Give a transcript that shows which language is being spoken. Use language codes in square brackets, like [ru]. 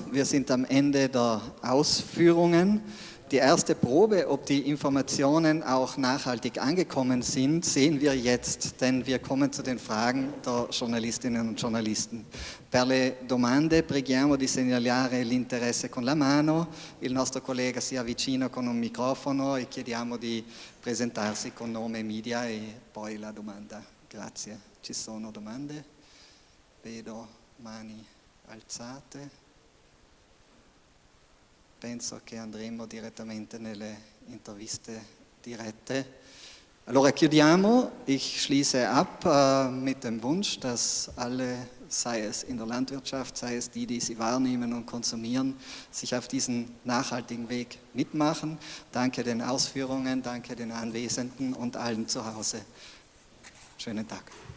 [de] Wir sind am Ende der Ausführungen. Die erste Probe, ob die Informationen auch nachhaltig angekommen sind, sehen wir jetzt, denn wir kommen zu den Fragen der Giornalistinnen und Giornalisten. [it] Per le domande preghiamo di segnalare l'interesse con la mano, il nostro collega si avvicina con un microfono e chiediamo di presentarsi con nome, media e poi la domanda. Grazie. Ci sono domande? Vedo mani alzate. Penso che andremo direttamente nelle interviste dirette. Allora chiudiamo, [de] ich schließe ab mit dem Wunsch, dass alle, sei es in der Landwirtschaft, sei es die sie wahrnehmen und konsumieren, sich auf diesen nachhaltigen Weg mitmachen. Danke den Ausführungen, danke den Anwesenden und allen zu Hause. Schönen Tag.